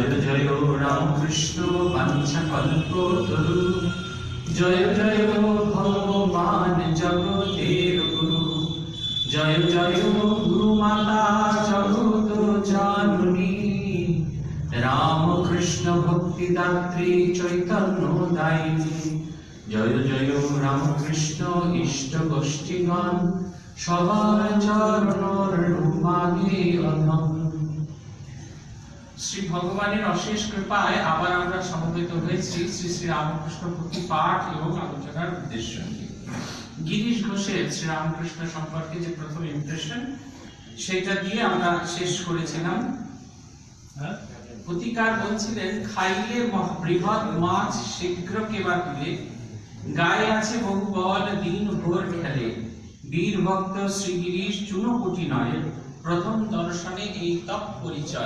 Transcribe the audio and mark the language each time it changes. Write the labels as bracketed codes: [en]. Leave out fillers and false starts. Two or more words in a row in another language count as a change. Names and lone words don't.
[bn] জয় রামকৃষ্ণ বংশকল্পতরু জয় জয় ভগবান জগতের গুরু জয় জয় গুরু মাতা জগৎ জননী রামকৃষ্ণ ভক্তিদাত্রী চৈতন্য দায়িনী জয় জয় রামকৃষ্ণ ইষ্ট গোষ্ঠীগণ সবার চরণের মাগে অধম। श्री भगवाনের অশেষ কৃপায় আবার আমরা সমবেত হয়েছি শ্রী শ্রী রামকৃষ্ণ ভক্তি পাঠ এবং আলোচনার উদ্দেশ্য নিয়ে। গিরিশ ঘোষের শ্রী রামকৃষ্ণ সম্পর্কে যে প্রথম ইমপ্রেশন সেটা দিয়ে আমরা শেষ করেছিলাম। প্রতিকার বলছিলেন খাইলে বৃহৎ মাছ শীঘ্র কেবা তুলে, গায়ে আছে বহু বল দিন ভোর খেলে, বীর ভক্ত শ্রী গিরিশ চুনোপুটি নয়, প্রথম দর্শনে এই তপ পরিচয়।